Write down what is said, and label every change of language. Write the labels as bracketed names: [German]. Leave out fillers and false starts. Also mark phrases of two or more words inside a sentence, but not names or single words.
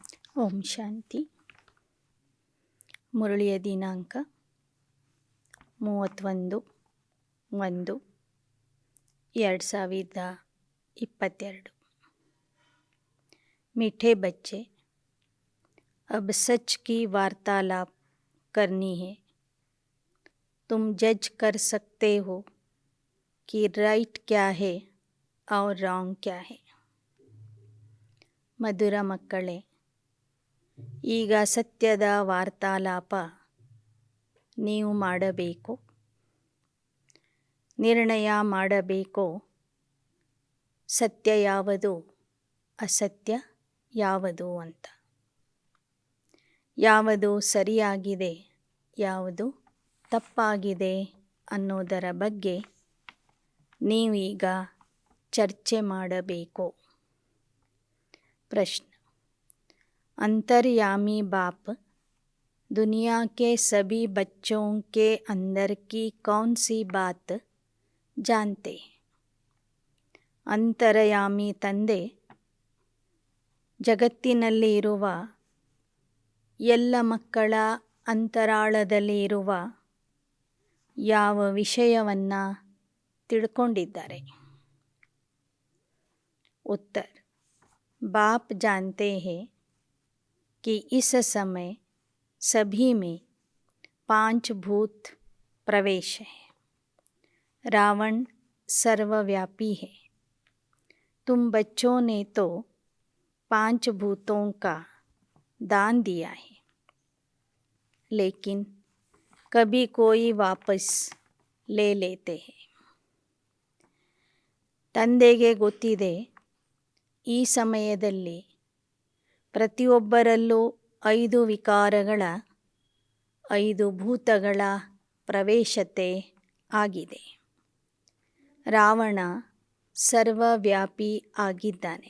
[Kannada] ಓಂ ಶಾಂತಿ. ಮುರಳಿಯ ದಿನಾಂಕ 31/1/2022। [Hindi] मीठे बच्चे, अब सच की वार्तालाप करनी है। तुम जज कर सकते हो कि राइट क्या है और रॉन्ग क्या है। [Kannada] ಮಧುರ ಮಕ್ಕಳೇ, ಈಗ ಸತ್ಯದ ವಾರ್ತಾಲಾಪ ನೀವು ಮಾಡಬೇಕು. ನಿರ್ಣಯ ಮಾಡಬೇಕು, ಸತ್ಯ ಯಾವುದು, ಅಸತ್ಯ ಯಾವುದು ಅಂತ. ಯಾವುದು ಸರಿಯಾಗಿದೆ, ಯಾವುದು ತಪ್ಪಾಗಿದೆ ಅನ್ನೋದರ ಬಗ್ಗೆ ನೀವೀಗ ಚರ್ಚೆ ಮಾಡಬೇಕು. [Hindi] प्रश्न: अंतर्यामी बाप दुनिया के सभी बच्चों के अंदर की कौन सी बात जानते हैं? [Kannada] ಅಂತರ್ಯಾಮಿ ತಂದೆ ಜಗತ್ತಿನಲ್ಲಿ ಇರುವ ಎಲ್ಲ ಮಕ್ಕಳ ಅಂತರಾಳದಲ್ಲಿ ಇರುವ ಯಾವ ವಿಷಯವನ್ನು ತಿಳ್ಕೊಂಡಿದ್ದಾರೆ? [Hindi] उत्तर: बाप जानते हैं कि इस समय सभी में 5 भूत प्रवेश है। रावण सर्वव्यापी है। तुम बच्चों ने तो 5 भूतों का दान दिया है, लेकिन कभी कोई वापस ले लेते हैं। [Kannada] ತಂದೆಗೆ ಗೊತ್ತಿದೆ, ಈ ಸಮಯದಲ್ಲಿ ಪ್ರತಿಯೊಬ್ಬರಲ್ಲೂ 5 ವಿಕಾರಗಳ 5 ಭೂತಗಳ ಪ್ರವೇಶತೆ ಆಗಿದೆ. ರಾವಣ ಸರ್ವವ್ಯಾಪಿ ಆಗಿದ್ದಾನೆ.